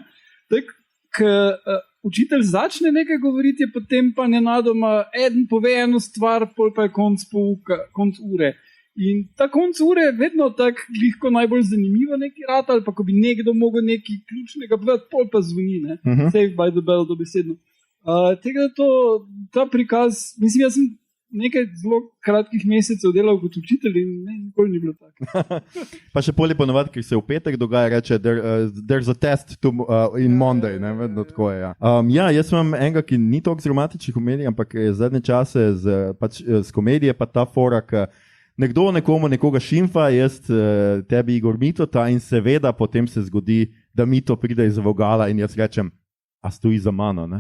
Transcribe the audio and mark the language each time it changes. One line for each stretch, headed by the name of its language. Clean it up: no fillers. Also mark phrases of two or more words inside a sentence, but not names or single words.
Slovenian: Učitelj začne nekaj govoriti, potem pa nenadoma eden pove eno stvar, pol pa je konc ure. In ta konc ure je vedno tako lahko najbolj zanimivo neki rad, ali pa ko bi nekdo mogel nekaj ključnega povedati, pol pa zvoni,
English: Save by the bell,
Slovenian: dobesedno. Tega ta prikaz, mislim, jaz sem nekaj zelo kratkih mesecev delal kot učitelj in nikoli ni bilo tako. Pa še poli ponovadi, ker se v petek dogaja, reče,
English: there's a test in Monday,
Slovenian: vedno tako je. Jaz imam enega, ki ni toliko z romantičnih komedij, ampak je zadnje čase z komedije pa ta fora, nekdo nekomu nekoga šimfa, jaz tebi Igor Mitota in seveda potem se zgodi, da Mito pride iz vogala in jaz rečem, a stoji za mano, ne?